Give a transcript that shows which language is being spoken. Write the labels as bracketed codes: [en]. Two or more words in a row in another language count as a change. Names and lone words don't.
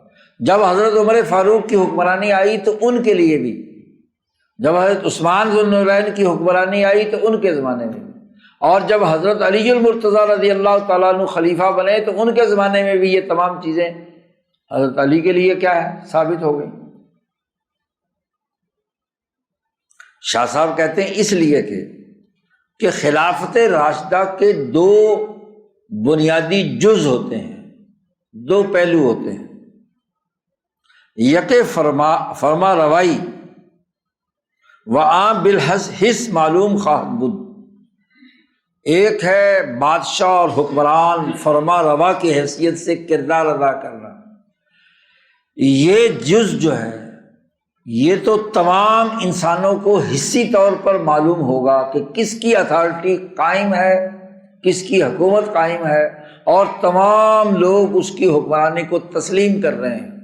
[ur] جب حضرت عمر فاروق کی حکمرانی آئی تو ان کے لیے بھی، جب حضرت عثمان ذو النورین کی حکمرانی آئی تو ان کے زمانے میں بھی، اور جب حضرت علی المرتضیٰ [ar] رضی اللہ تعالیٰ عنہ [ur] خلیفہ بنے تو ان کے زمانے میں بھی یہ تمام چیزیں حضرت علی کے لیے کیا ہے؟ ثابت ہو گئی۔ شاہ صاحب کہتے ہیں اس لیے کہ خلافت راشدہ کے دو بنیادی جز ہوتے ہیں، دو پہلو ہوتے ہیں، [fa] یک فرما روائی و عام بالحس معلوم خواہد بود، [ur] ایک ہے بادشاہ اور حکمران فرما روا کی حیثیت سے کردار ادا کرنا، یہ جز جو ہے یہ تو تمام انسانوں کو حصی طور پر معلوم ہوگا کہ کس کی اتھارٹی قائم ہے، کس کی حکومت قائم ہے، اور تمام لوگ اس کی حکمرانی کو تسلیم کر رہے ہیں۔